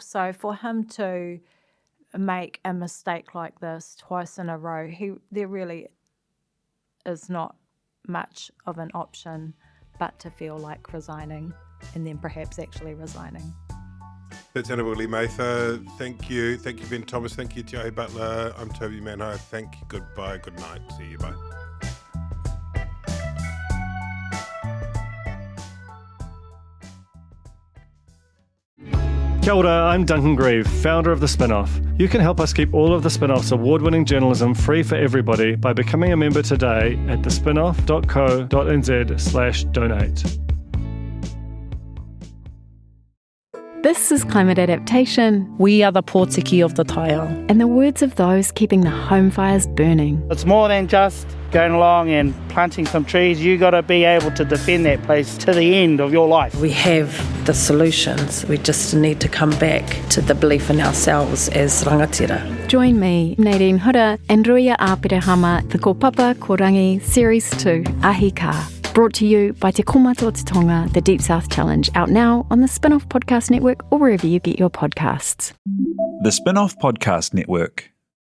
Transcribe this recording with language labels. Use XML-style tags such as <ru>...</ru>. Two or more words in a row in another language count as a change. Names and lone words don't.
<en>So for him to make a mistake like this twice in a row, there really is not much of an option but to feel like resigning and then perhaps actually resigning. That's Annabelle Lee-Mather. Thank you. Thank you, Ben Thomas. Thank you, Te Ahi Butler. I'm Toby Manhire. Thank you. Goodbye. Good night. See you. Bye.</en> <mi>Kia ora,</mi> <en>I'm Duncan Grieve, founder of The Spinoff. You can help us keep all of The Spinoff's award-winning journalism free for everybody by becoming a member today at thespinoff.co.nz/donate. This is Climate Adaptation. We are the Ōpōtiki of the Taiao. And the words of those keeping the home fires burning. It's more than just going along and planting some trees. You got to be able to defend that place to the end of your life. We have the solutions. We just need to come back to the belief in ourselves as rangatira. Join me, Nadine Hura, and Ruia Āpirehama, the Ko Papa Ko Rangi Series 2, Ahi Ka. Brought to you by Te Komata o Te Tonga, the Deep South Challenge, out now on the Spin-Off Podcast Network or wherever you get your podcasts. The Spin-Off Podcast Network.</en>